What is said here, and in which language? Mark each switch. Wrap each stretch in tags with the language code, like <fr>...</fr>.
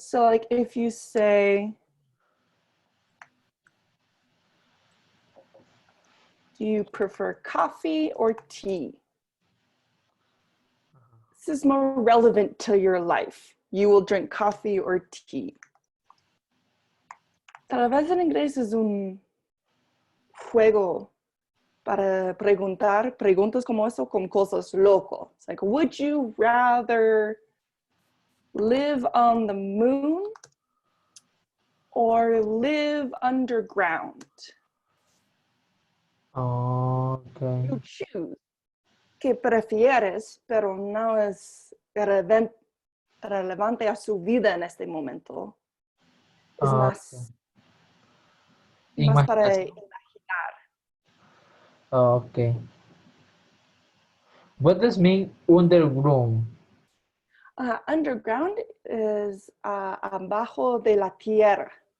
<en>So like if you say, do you prefer coffee or tea? This is more relevant to your life. You will drink coffee or tea.</en> <es>Tal vez en inglés es un juego para preguntar preguntas como eso con cosas locas.</es> <en>It's like, would you rather live on the moon or live underground? Okay. You choose.</en> <es>¿Qué prefieres? Pero no es relevante a su vida en este momento. Es Okay. más para Imaginación. imaginar. Okay.</es> <en>What does mean underground? Underground is</en> <es>abajo de la tierra.</es>